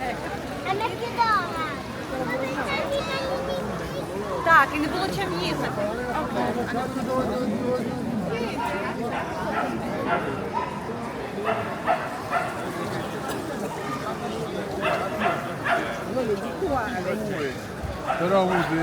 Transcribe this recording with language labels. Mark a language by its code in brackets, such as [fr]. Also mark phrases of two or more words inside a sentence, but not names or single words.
[it] Al McDonald's! [uk] Так, і не було чим їхати. [it] Però così